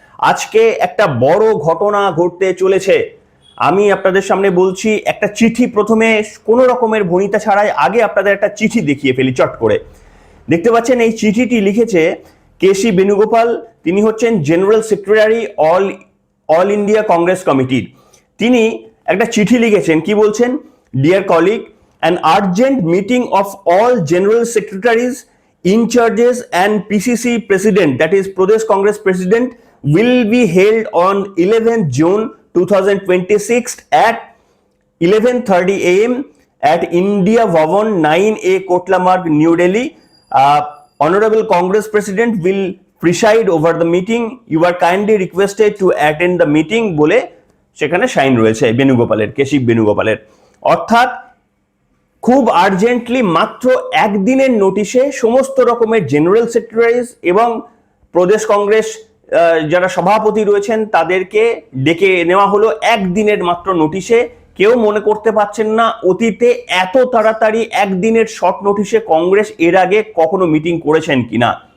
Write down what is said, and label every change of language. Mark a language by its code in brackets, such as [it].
[bn] আজকে একটা বড় ঘটনা ঘটতে চলেছে। আমি আপনাদের সামনে বলছি একটা চিঠি, প্রথমে কোনো রকমের ভনিতা ছাড়াই আগে আপনাদের একটা চিঠি দেখিয়ে ফেলি চট করে। দেখতে পাচ্ছেন এই চিঠিটি লিখেছে কেসি বেণুগোপাল। তিনি হচ্ছেন general secretary all India Congress কমিটির। তিনি একটা চিঠি লিখেছেন, কি বলছেন? [en] Dear colleague, an urgent meeting of all general secretaries, in charges and PCC president, that is Pradesh Congress president, will be held on 11th June 2026 at 11:30 AM at India Bhavan 9A Kotla Marg, New Delhi. Honorable Congress president will preside over the meeting. You are kindly requested to attend the meeting [bn] বলে সেখানে sign রয়েছে বেণুগোপালের, কেশব বেণুগোপালের। অর্থাৎ খুব urgently মাত্র একদিনের নোটিশে সমস্ত রকমের জেনারেল সেক্রেটারিজ এবং প্রদেশ কংগ্রেস যারা সভাপতি রয়েছেন তাদেরকে ডেকে নেওয়া হলো একদিনের মাত্র নোটিশে। কেউ মনে করতে পারছেন না অতীতে এত তাড়াতাড়ি একদিনের শর্ট নোটিশে কংগ্রেস এর আগে কখনো মিটিং করেছেন কিনা।